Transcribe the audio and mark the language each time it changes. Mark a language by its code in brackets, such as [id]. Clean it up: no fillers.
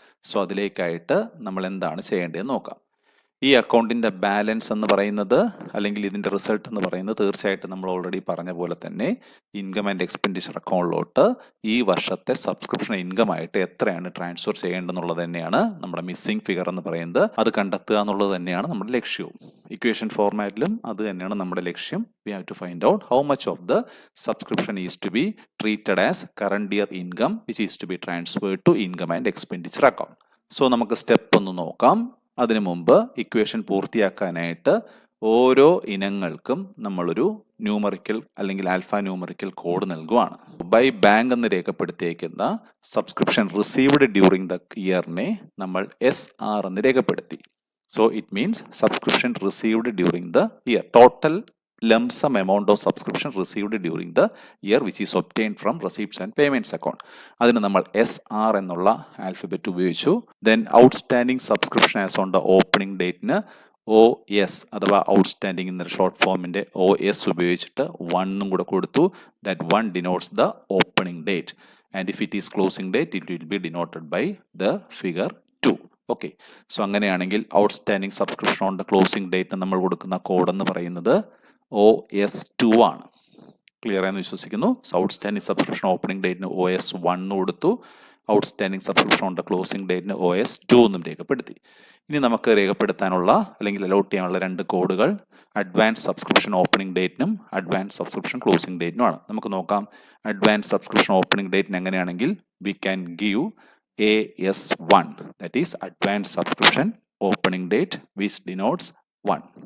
[ml] So അതിലേക്കായിട്ട് നമ്മൾ എന്താണ് ചെയ്യേണ്ടതെന്ന് നോക്കാം. ഈ അക്കൗണ്ടിൻ്റെ ബാലൻസ് എന്ന് പറയുന്നത് അല്ലെങ്കിൽ ഇതിൻ്റെ റിസൾട്ട് എന്ന് പറയുന്നത് തീർച്ചയായിട്ടും നമ്മൾ ഓൾറെഡി പറഞ്ഞ പോലെ തന്നെ ഇൻകം ആൻഡ് എക്സ്പെൻഡിച്ചർ അക്കൗണ്ടിലോട്ട് ഈ വർഷത്തെ സബ്സ്ക്രിപ്ഷൻ ഇൻകം ആയിട്ട് എത്രയാണ് ട്രാൻസ്ഫർ ചെയ്യേണ്ടതെന്നുള്ളത് തന്നെയാണ് നമ്മുടെ മിസ്സിംഗ് ഫിഗർ എന്ന് പറയുന്നത്. അത് കണ്ടെത്തുക എന്നുള്ളത് തന്നെയാണ് നമ്മുടെ ലക്ഷ്യവും. ഇക്വേഷൻ ഫോർമാറ്റിലും അത് തന്നെയാണ് നമ്മുടെ ലക്ഷ്യം. [en] We have to find out how much of the subscription is to be treated as current year income which is to be transferred to income and expenditure account. [ml] So നമുക്ക് സ്റ്റെപ്പ് ഒന്ന് നോക്കാം. അതിനു മുമ്പ് equation പൂർത്തിയാക്കാനായിട്ട് ഓരോ ഇനങ്ങൾക്കും നമ്മളൊരു numerical അല്ലെങ്കിൽ alpha numerical code നൽകുവാണ്. By bank എന്ന് രേഖപ്പെടുത്തിയേക്കുന്ന subscription received during the ഇയറിനെ നമ്മൾ SR എന്ന് രേഖപ്പെടുത്തി. [en] So it means subscription received during the year. Total Lumpsum amount of subscription received during the year which is obtained from receipts and payments account. [ml] അതിന് നമ്മൾ SR എന്നുള്ള alphabet ഉപയോഗിച്ചു. [en] then outstanding subscription as on the opening [ml] ഡേറ്റിന് OS അഥവാ outstanding എന്നൊരു short ഫോമിന്റെ OS ഉപയോഗിച്ചിട്ട് 1 കൂടെ കൊടുത്തു. [en] That 1 denotes the opening date and if it is closing date it will be denoted by the figure 2. [ml] Okay, so അങ്ങനെയാണെങ്കിൽ outstanding subscription on the closing ഡേറ്റിന് നമ്മൾ കൊടുക്കുന്ന കോഡ് എന്ന് പറയുന്നത് OS2 ആണ്. ക്ലിയർ ആയെന്ന് വിശ്വസിക്കുന്നു. സോ ഔട്ട്സ്റ്റാൻഡിംഗ് സബ്സ്ക്രിപ്ഷൻ ഓപ്പണിംഗ് ഡേറ്റിന് OS1 കൊടുത്തു. Outstanding subscription on the closing ഡേറ്റിന് OS2 എന്നും രേഖപ്പെടുത്തി. ഇനി നമുക്ക് രേഖപ്പെടുത്താനുള്ള അല്ലെങ്കിൽ അലോട്ട് ചെയ്യാനുള്ള രണ്ട് കോഡുകൾ advance subscription opening ഡേറ്റിനും advance subscription closing ഡേറ്റിനുമാണ്. നമുക്ക് നോക്കാം. അഡ്വാൻസ് സബ്സ്ക്രിപ്ഷൻ ഓപ്പണിംഗ് ഡേറ്റിന് എങ്ങനെയാണെങ്കിൽ [en] We can give AS1, that is advanced subscription opening date which denotes 1.